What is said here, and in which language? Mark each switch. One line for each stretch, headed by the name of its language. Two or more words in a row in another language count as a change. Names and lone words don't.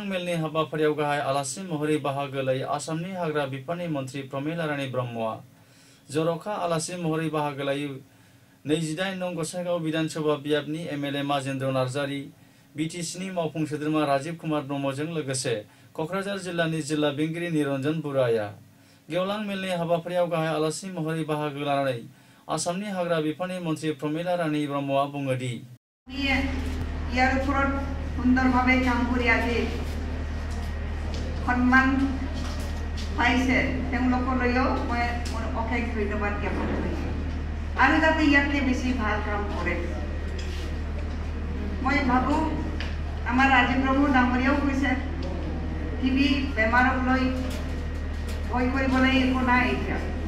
Bodo: मेलनि हाबाफारियाव गाहाय आलासि महरै बाहागो लायो आसामनि हाग्रा बिफाननि मन्थ्रि प्रमिला रानी ब्रह्मआ जर'खा आलासि महरै बाहागो लायो 28 नं गसाइगाव विधानसभा बियाबनि एमएलए माजेन्द्र नार्जारी बिटिसिनि मावफुं सोद्रोमा राजीव कुमार ब्रह्मजों लोगोसे कक्राझार जिल्लानि जिल्ला बेंगिरि निरन्जन बुराया गेवलां मेलनि हाबाफारियाव गाहाय आलासि महरै बाहागो लानानै आसामनि हाग्रा बिफाननि मन्थ्रि प्रमिला रानी ब्रह्मआ बुङो दि
Assamese: ইয়াৰ ওপৰত সুন্দৰভাৱে কাম কৰি আজি সন্মান পাইছে তেওঁলোকলৈও মই মোৰ অশেষ ধন্যবাদ জ্ঞাপন কৰিছোঁ আৰু যাতে ইয়াতকৈ বেছি ভাল কাম কৰে মই ভাবোঁ আমাৰ ৰাজীৱ ব্ৰহ্ম ডাঙৰীয়াও কৈছে টিবি বেমাৰক লৈ ভয় কৰিবলৈ একো নাই এতিয়া